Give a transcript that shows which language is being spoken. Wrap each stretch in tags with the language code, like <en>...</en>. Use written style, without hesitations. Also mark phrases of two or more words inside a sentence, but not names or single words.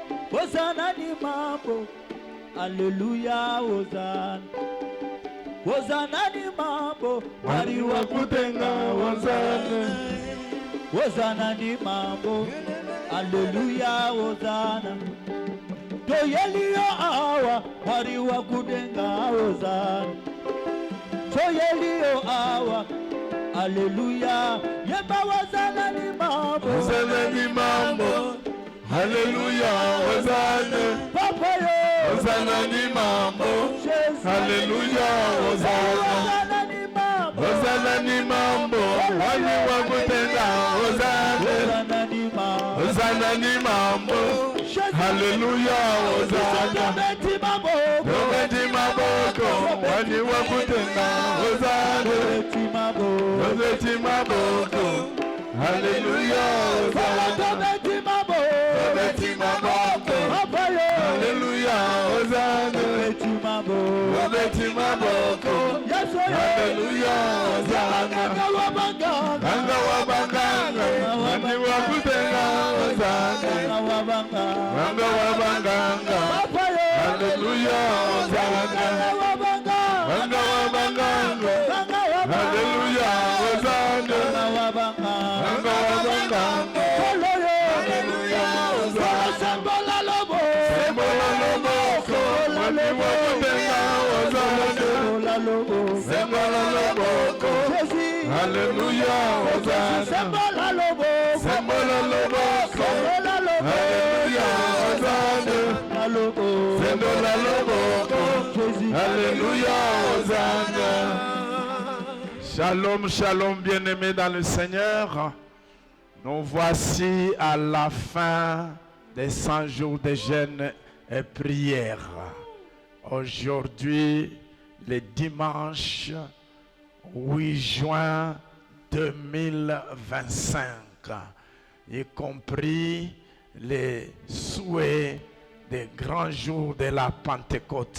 <ln>Hosanna ni mambo, haleluya, Hosanna. Hosanna ni mambo, wali wa kutenga, Hosanna. Hosanna ni mambo, haleluya, Hosanna. Toyeliyo awa, wali wa kutenga, Hosanna. Toyeliyo awa, haleluya, yemba Hosanna ni mambo, Hosanna ni mambo, haleluya, Hosanna. Papa yo, Hosanna ni mambo, haleluya, Hosanna. Hosanna ni mambo, wali wa kutenda, Hosanna. Hosanna ni mambo, haleluya, Hosanna. Tobeti maboko, wali wa kutenda, Hosanna. Tobeti maboko, haleluya, Hosanna. Tobeti maboko, haleluya, Hosanna. Tobeti maboko, haleluya, Hosanna. Ganga wa baganga, wali wa kutenda, Hosanna. Ganga wa baganga, haleluya, Hosanna. Ganga wa baganga, haleluya, Hosanna. Ganga wa baganga, haleluya, Hosanna. Sembola loboko, wali wa kutenda, Hosanna. Sembola loboko, haleluya, Hosanna. Sembola loboko, haleluya, Hosanna. Sembola loboko, haleluya, Hosanna.</ln> <fr>Shalom, shalom, bien-aimés dans le Seigneur. Nous voici à la fin des 100 jours de jeûne et prière. Aujourd'hui, le dimanche 8 juin 2025, y compris les souhaits des grands jours de la Pentecôte.</fr>